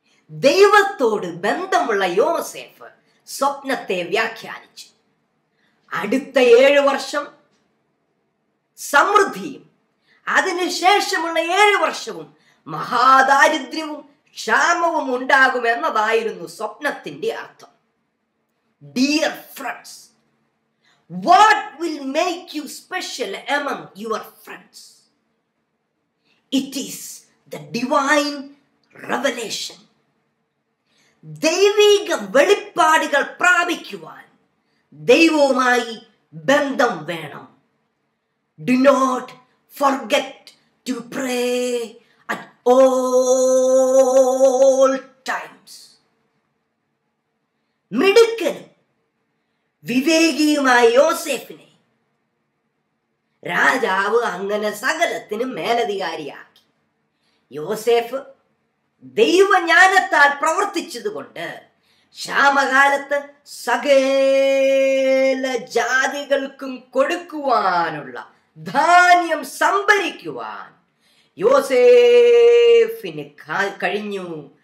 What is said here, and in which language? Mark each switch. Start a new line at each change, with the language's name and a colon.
Malayalam: ദൈവത്തോട് ബന്ധമുള്ള യോസേഫ് സ്വപ്നത്തെ വ്യാഖ്യാനിച്ചു. അടുത്ത 7 വർഷം സമൃദ്ധിയും അതിനുശേഷമുള്ള 7 വർഷവും മഹാദാരിദ്ര്യവും ക്ഷാമവും ഉണ്ടാകുമെന്നതായിരുന്നു സ്വപ്നത്തിന്റെ അർത്ഥം.
English: Dear friends, what will make you special among your friends? It is the divine revelation.
Malayalam: ദൈവിക വെളിപ്പാടുകൾ പ്രാപിക്കുവാൻ ദൈവവുമായി ബന്ധം വേണം.
English: Do not forget to pray at all times.
Malayalam: മിടുക്കനും വിവേകിയുമായ യോസേഫിനെ രാജാവ് അങ്ങനെ സകലത്തിനും മേലധികാരിയാക്കി. യോസേഫ് ദൈവജ്ഞാനത്താൽ പ്രവർത്തിച്ചതുകൊണ്ട് ക്ഷാമകാലത്ത് സകല ജാതികൾക്കും കൊടുക്കുവാനുള്ള ധാന്യം സംഭരിക്കുവാൻ യോസേഫിന് കഴിഞ്ഞു.